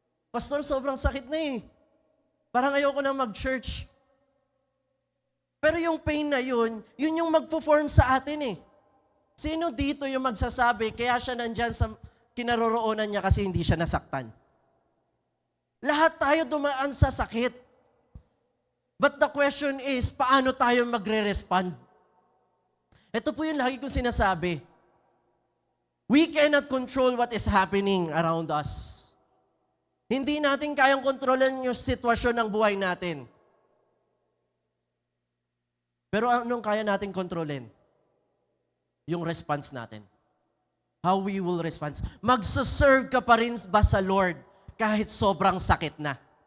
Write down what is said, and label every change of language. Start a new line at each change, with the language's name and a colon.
Filipino: Pastor, sobrang sakit na eh. Parang ayoko na mag-church. Pero yung pain na yun yung magpo-form sa atin eh. Sino dito yung magsasabi, kaya siya nandyan sa kinaroroonan niya kasi hindi siya nasaktan? Lahat tayo dumaan sa sakit.
English: But the question is,
Filipino: paano tayo magre-respond? Ito po yung lagi kong sinasabi.
English: We cannot control what is happening around us.
Filipino: Hindi natin kayang kontrolin yung sitwasyon ng buhay natin. Pero anong kaya natin kontrolin? Yung response natin.
English: How we will respond.
Filipino: Magsaserve ka pa rin ba sa Lord kahit sobrang sakit na?